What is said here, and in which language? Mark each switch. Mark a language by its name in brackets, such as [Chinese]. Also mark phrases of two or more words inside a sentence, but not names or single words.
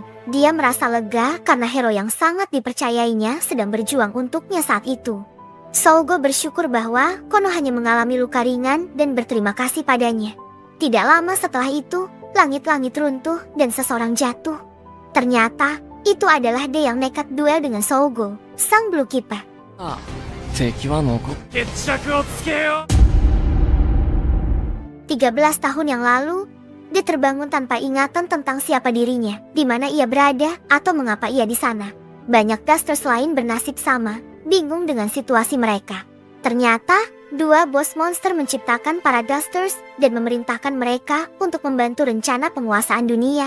[Indonesian] Dia merasa lega karena hero yang sangat dipercayainya sedang berjuang untuknya saat itu. Sougo bersyukur bahwa Kono hanya mengalami luka ringan dan berterima kasih padanya. Tidak lama setelah itu, langit-langit runtuh dan seseorang jatuh. Ternyata, itu adalah dia yang nekat duel dengan Sougo, sang Blue Keeper. [Japanese] 敵は残っ決着をつけよう。 [Indonesian] 13 tahun yang lalu, dia terbangun tanpa ingatan tentang siapa dirinya, di mana ia berada, atau mengapa ia di sana. Banyak Dusters lain bernasib sama, bingung dengan situasi mereka. Ternyata, dua bos monster menciptakan para Dusters dan memerintahkan mereka untuk membantu rencana penguasaan dunia.